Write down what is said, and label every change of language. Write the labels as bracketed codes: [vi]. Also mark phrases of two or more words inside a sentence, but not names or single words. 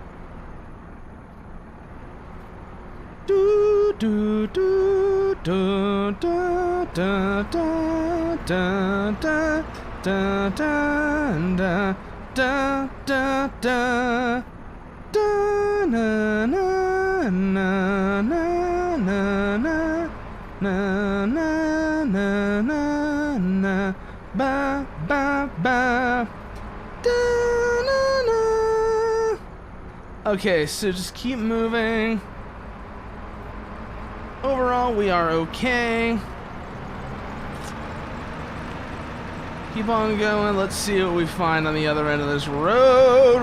[en] Do do do do da da da da da da da da da da da na na na na na na na na na na ba ba ba. Okay, so just keep moving. Overall, we are okay. Keep on going. Let's see what we find on the other end of this road.